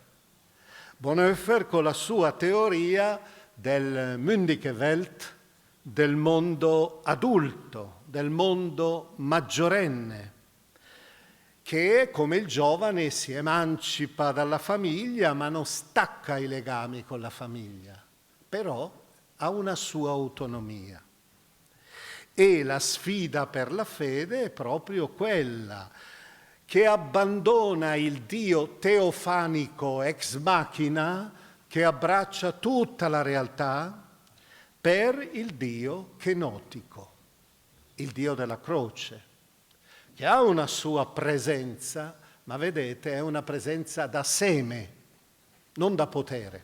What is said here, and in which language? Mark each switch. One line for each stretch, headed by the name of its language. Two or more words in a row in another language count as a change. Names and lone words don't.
Italian: Bonhoeffer con la sua teoria del
German: mündige Welt,
Italian: del mondo adulto, del mondo maggiorenne, che come il giovane si emancipa dalla famiglia ma non stacca i legami con la famiglia, però ha una sua autonomia. E la sfida per la fede è proprio quella che abbandona il Dio teofanico
Latin: ex machina
Italian: che abbraccia tutta la realtà per il Dio kenotico, il Dio della croce, che ha una sua presenza, ma vedete è una presenza da seme, non da potere.